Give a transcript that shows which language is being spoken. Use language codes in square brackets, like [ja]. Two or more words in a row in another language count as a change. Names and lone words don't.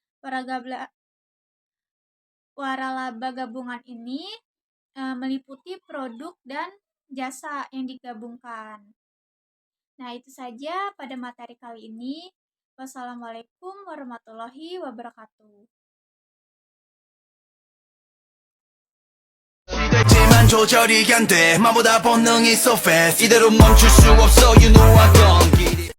[id] Waralaba gabungan ini meliputi produk dan jasa yang digabungkan. Nah, itu saja pada materi kali ini. [ar] والسلام عليكم ورحمة الله وبركاته. [ko] 시됐지만 조절이 안 돼 마보다 본능이 [en] so fast [ko] 이대로 멈출 수 없어 [en] you know I don't give